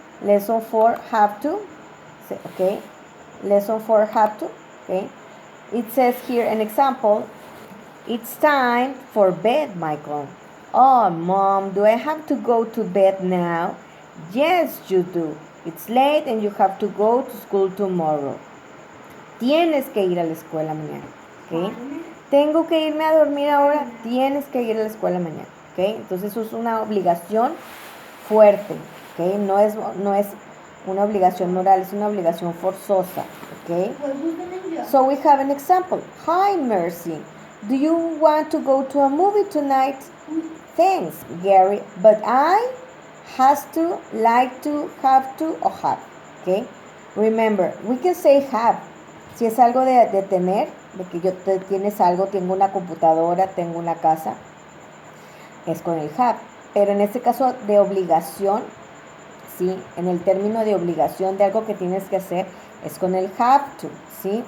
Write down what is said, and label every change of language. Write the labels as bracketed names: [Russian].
[English] Lesson 4 have to, okay? Lesson 4 have to, okay? It says here an example. It's time for bed, Michael. Oh, Mom, do I have to go to bed now? Yes, you do. It's late and you have to go to school tomorrow. [Spanish] Tienes que ir a la escuela mañana. ¿Okay? Tengo que irme a dormir ahora. Tienes que ir a la escuela mañana. ¿Okay? Entonces eso es una obligación fuerte. ¿Okay? No es una obligación moral, es una obligación forzosa. [English] ¿Okay? So we have an example. Hi, Mercy. Do you want to go to a movie tonight? Thanks, Gary, but I has to, like to, have to, or have. Okay? Remember, we can say have. [Spanish] Si es algo de tener, de que tienes algo, tengo una computadora, tengo una casa, es con el have. Pero en este caso de obligación, ¿sí? En el término de obligación de algo que tienes que hacer, es con el have to, ¿sí?